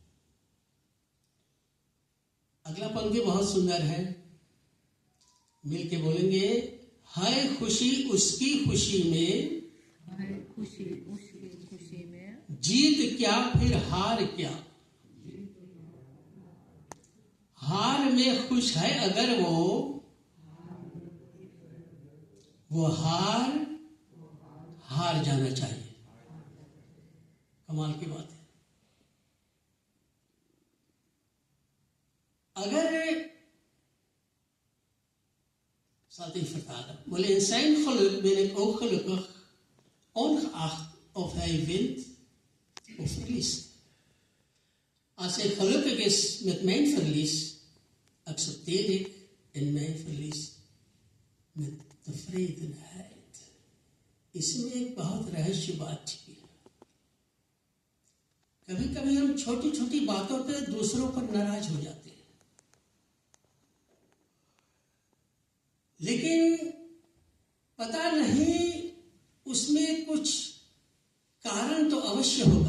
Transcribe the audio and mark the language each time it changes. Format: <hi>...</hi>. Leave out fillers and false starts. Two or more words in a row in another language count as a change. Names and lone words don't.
<hi>अगला पंक्ति बहुत सुंदर है. मिलके बोलेंगे, है खुशी उसकी खुशी में, है खुशी उसकी खुशी में, जीत क्या फिर हार क्या. हार में खुश है अगर वो हार जाना चाहिए. कमाल की बात है. अगर</hi> <nl>staat in vertaling. Maar in zijn geluk ben ik ook gelukkig, ongeacht of hij wint of verliest. Als hij gelukkig is met mijn verlies, accepteer ik in mijn verlies met tevredenheid.</nl> <hi>इसमें एक बहुत रहस्य बात छिपी है. कभी कभी हम छोटी छोटी बातों पे दूसरों पर नाराज हो जाते हैं, लेकिन पता नहीं उसमें कुछ कारण तो अवश्य होगा.</hi>